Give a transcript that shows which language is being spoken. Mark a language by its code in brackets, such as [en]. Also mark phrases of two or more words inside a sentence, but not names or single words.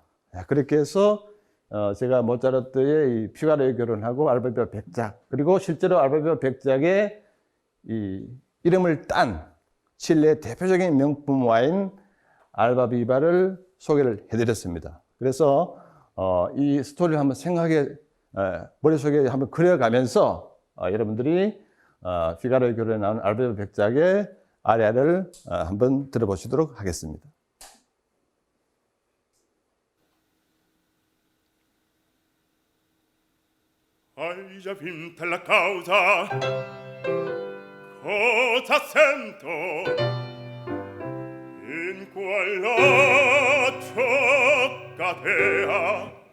[ko] 그렇게 해서 제가 모차르트의 이 피가로의 결혼하고 알바비바 백작, 그리고 실제로 알바비바 백작의 이 이름을 딴 칠레의 대표적인 명품 와인 알바비바를 소개를 해드렸습니다. 그래서 이 스토리를 한번 머릿속에 한번 그려가면서 여러분들이 피가로의 결혼에 나오는 알바비바 백작의 아리아를 한번 들어보시도록 하겠습니다. [it] Hai già vinta la causa, cosa sento? In qual laccio cadea?